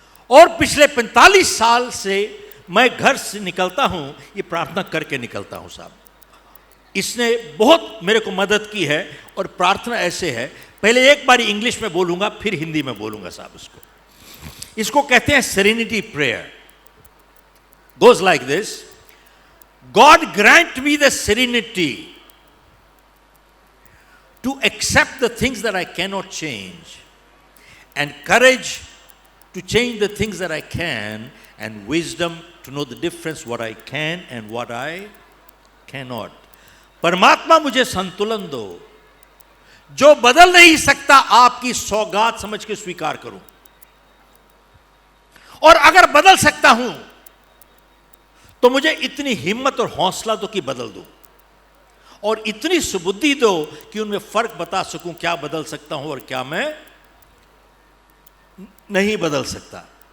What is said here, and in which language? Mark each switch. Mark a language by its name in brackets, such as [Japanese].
[Hindi] और पिछले 45 साल से मैं घर से निकलता हूं, ये प्रार्थना करके निकलता हूं। साहब इसने बहुत मेरे को मदद की है। और प्रार्थना ऐसे है, पहले एक बार इंग्लिश में बोलूंगा, फिर हिंदी में बोलूंगा। साहब इसको कहते हैं serenity prayer. [English] Goes like this: God grant me the serenity to accept the things that I cannot change, and courage to change the things that I can, and wisdom to know the difference what I can and what I cannot. [Hindi] परमात्मा मुझे संतुलन दो, जो बदल नहीं सकता आपकी सौगात समझ के स्वीकार करूं, और अगर बदल सकता हूं तो मुझे इतनी हिम्मत और हौसला दो कि बदल दो, और इतनी सुबुद्धि दो कि उनमें फर्क बता सकूं, क्या बदल सकता हूं और क्या मैं नहीं बदल सकता।